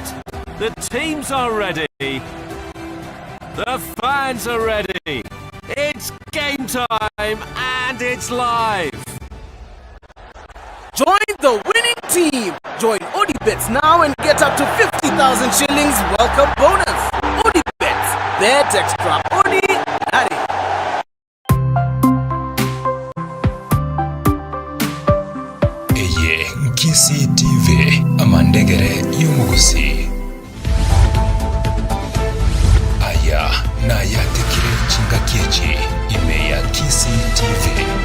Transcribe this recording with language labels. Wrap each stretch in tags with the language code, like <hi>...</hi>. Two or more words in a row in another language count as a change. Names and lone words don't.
<en>The teams are ready. The fans are ready. It's game time and it's live. Join the winning team. Join ODibets now and get up to 50,000 shillings welcome bonus. ODibets, bet extraordinary.</en> <guz>Eye Nkisi TV amandegere y'umuguzi. Aya na Ayaatekire Chinsa Inye Nkisi TV.</guz>